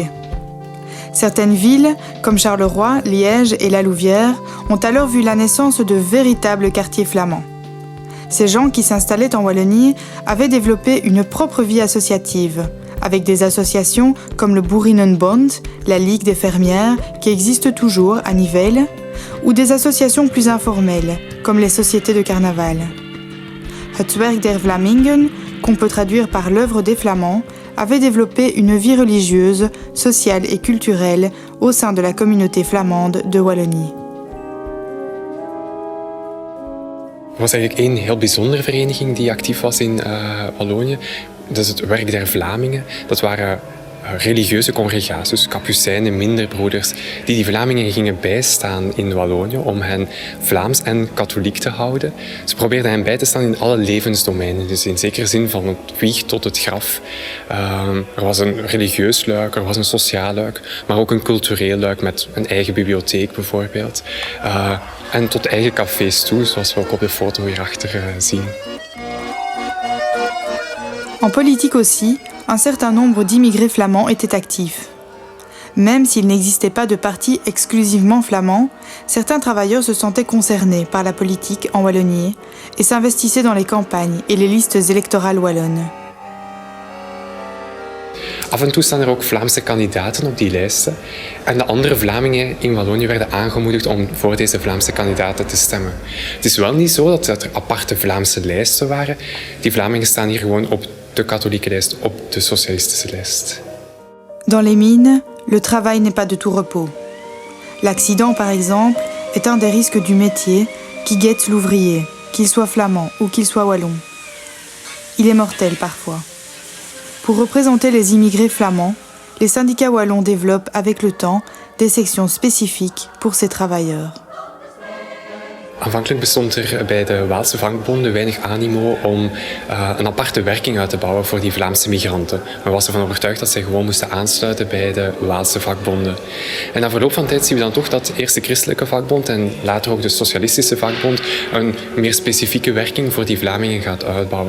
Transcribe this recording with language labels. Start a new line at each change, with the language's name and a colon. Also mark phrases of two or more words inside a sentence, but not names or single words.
French: Certaines villes, comme Charleroi, Liège et La Louvière, ont alors vu la naissance de véritables quartiers flamands. Ces gens qui s'installaient en Wallonie avaient développé une propre vie associative, avec des associations comme le Boerinnenbond, la Ligue des fermières, qui existe toujours à Nivelles, ou des associations plus informelles, comme les sociétés de carnaval. Het Werk der Vlamingen, qu'on peut traduire par l'œuvre des Flamands, avait développé une vie religieuse, sociale et culturelle au sein de la communauté flamande de Wallonie.
Dutch: Er was eigenlijk één heel bijzondere vereniging die actief was in Wallonië. Dat is het Werk der Vlamingen. Dat waren religieuze congregaties, kapucijnen, minderbroeders, die Vlamingen gingen bijstaan in Wallonië om hen Vlaams en katholiek te houden. Ze probeerden hen bij te staan in alle levensdomeinen, dus in zekere zin van het wieg tot het graf. Er was een religieus luik, er was een sociaal luik, maar ook een cultureel luik met een eigen bibliotheek bijvoorbeeld. En tot eigen cafés toe, zoals we ook op de foto hierachter zien.
French: En politique aussi, un certain nombre d'immigrés flamands étaient actifs. Même s'il n'existait pas de parti exclusivement flamand, certains travailleurs se sentaient concernés par la politique en Wallonie et s'investissaient dans les campagnes et les listes électorales wallonnes.
Dutch: Af en toe staan er ook Vlaamse kandidaten op die lijsten. En de andere Vlamingen in Wallonië werden aangemoedigd om voor deze Vlaamse kandidaten te stemmen. Het is wel niet zo dat er aparte Vlaamse lijsten waren. Die Vlamingen staan hier gewoon op de katholieke lijst, op de socialistische lijst.
French: Dans les mines, le travail n'est pas de tout repos. L'accident, par exemple, est un des risques du métier qui guette l'ouvrier, qu'il soit flamand ou qu'il soit wallon. Il est mortel parfois. Pour représenter les immigrés flamands, les syndicats wallons développent avec le temps des sections spécifiques pour ces travailleurs.
Dutch: Aanvankelijk bestond er bij de Waalse vakbonden weinig animo om een aparte werking uit te bouwen voor die Vlaamse migranten. Men was ervan overtuigd dat zij gewoon moesten aansluiten bij de Waalse vakbonden. En na verloop van tijd zien we dan toch dat eerst de christelijke vakbond en later ook de socialistische vakbond een meer specifieke werking voor die Vlamingen gaat uitbouwen.